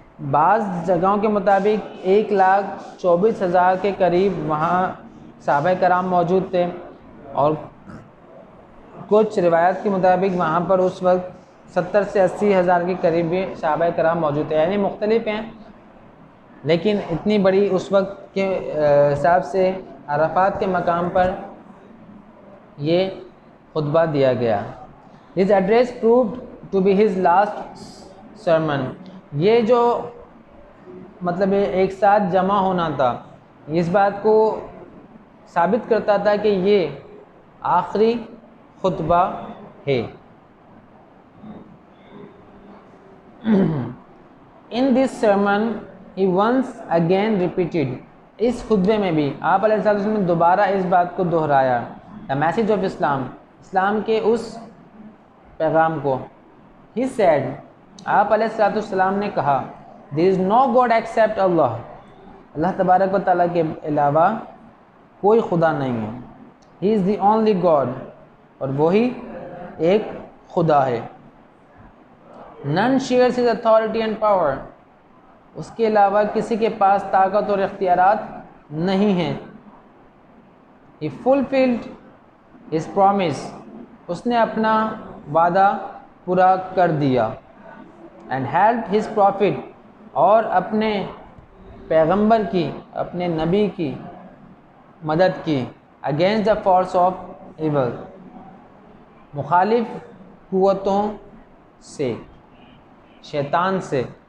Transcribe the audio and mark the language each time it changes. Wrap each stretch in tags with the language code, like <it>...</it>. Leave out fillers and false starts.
<ur>بعض جگہوں کے مطابق 1,24,000 کے قریب وہاں صحابہ کرام موجود تھے اور کچھ روایات کے مطابق وہاں پر اس وقت 70 سے 80 ہزار کے قریب بھی صحابہ کرام موجود تھے. یعنی مختلف ہیں لیکن اتنی بڑی اس وقت کے حساب سے عرفات کے مقام پر یہ خطبہ دیا گیا.</ur> <en>His address proved to be his last sermon.</en> <ur>یہ جو مطلب ایک ساتھ جمع ہونا تھا اس بات کو ثابت کرتا تھا کہ یہ آخری خطبہ ہے.</ur> <en>In this sermon he once again repeated.</en> <ur>اس خطبے میں بھی آپ علیہ السلام نے دوبارہ اس بات کو دہرایا,</ur> <en>the message of Islam,</en> <ur>اسلام کے اس پیغام کو.</ur> <en>He said,</en> <ur>آپ علیہ السلام نے کہا,</ur> <en>there is no God except Allah.</en> <ur>اللہ تبارک و تعالیٰ کے علاوہ کوئی خدا نہیں ہے.</ur> <en>He is the only God,</en> <ur>اور وہی ایک خدا ہے.</ur> <en>None shares his authority and power.</en> <ur>اس کے علاوہ کسی کے پاس طاقت اور اختیارات نہیں ہیں.</ur> <en>He fulfilled his promise.</en> <ur>اس نے اپنا وعدہ پورا کر دیا.</ur> <en>And helped his prophet.</en> <ur>اور اپنے پیغمبر کی اپنے نبی کی مدد کی.</ur> <en>Against the force of evil.</en> <ur>مخالف قوتوں سے, شیطان سے.</ur>